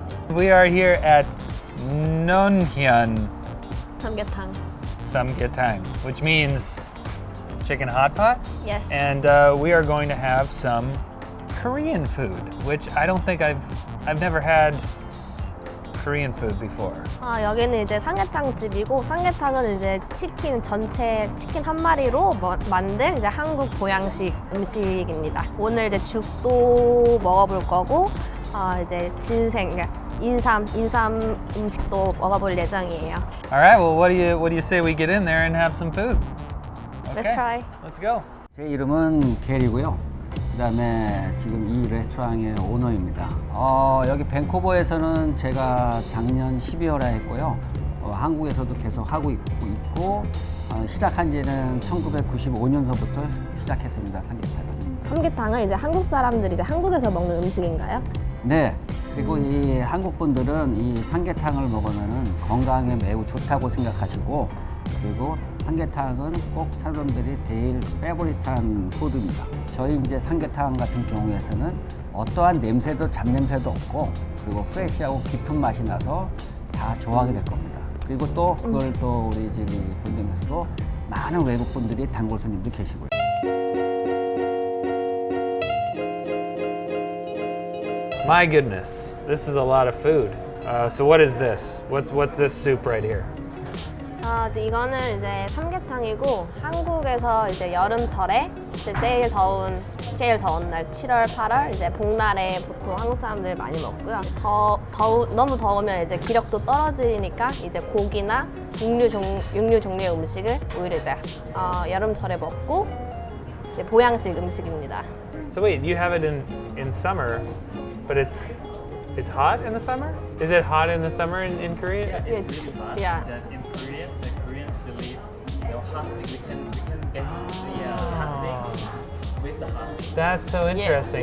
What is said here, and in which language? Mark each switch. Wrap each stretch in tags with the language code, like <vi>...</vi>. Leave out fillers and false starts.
<en>We are here at Nonhyun</en> <ko>Samgyetang.</ko> <en>which means chicken hot pot. Yes. And we are going to have some Korean food, which I don't think I've never had Korean food before.</en> <ko>여기는 이제 삼계탕 집이고 삼계탕은 이제 치킨 전체 치킨 한 마리로 만든 이제 한국 보양식 음식입니다. 오늘 이제 죽도 먹어볼 거고 이제 진생 인삼 음식도 먹어볼 예정이에요.</ko> <en>All right, well, what do you say we get in there and have some food? Okay, Let's try. Let's go.</en> <ko>제 이름은 게리고요. 그다음에 지금 이 레스토랑의 오너입니다. 여기 밴쿠버에서는 제가 작년 12월에 했고요. 한국에서도 계속 하고 있고 시작한 지는 1995년서부터 시작했습니다. 삼계탕은. 삼계탕은 이제 한국 사람들이 이제 한국에서 먹는 음식인가요? 네. 그리고 이 한국 분들은 이 삼계탕을 먹으면은 건강에 매우 좋다고 생각하시고, 그리고 삼계탕은 꼭 사람들이 제일 페보릿한 푸드입니다. 저희 이제 삼계탕 같은 경우에서는 어떠한 냄새도 잡냄새도 없고, 그리고 프레시하고 깊은 맛이 나서 다 좋아하게 될 겁니다. 그리고 또 그걸 또 우리 저기 본점에서도 많은 외국 분들이 단골 손님도 계시고요.</ko> <en>My goodness, this is a lot of food. So what is this? What's this soup right here?</en> <ko>이거는 이제 삼계탕이고 한국에서 이제 여름철에 이제 제일 더운 날 7월, 8월 이제 복날에 보통 한국 사람들이 많이 먹고요. 너무 더우면 이제 기력도 떨어지니까 이제 고기나 육류 종류의 음식을 오히려 이제 여름철에 먹고 이제 보양식 음식입니다.</ko> <en>So wait, you have it in summer, but it's hot in the summer? Is it hot in the summer in Korea? Yeah, it's really hot. Yeah. In Korea, the Koreans believe we can get the hot thing with the hot. That's so interesting.</en>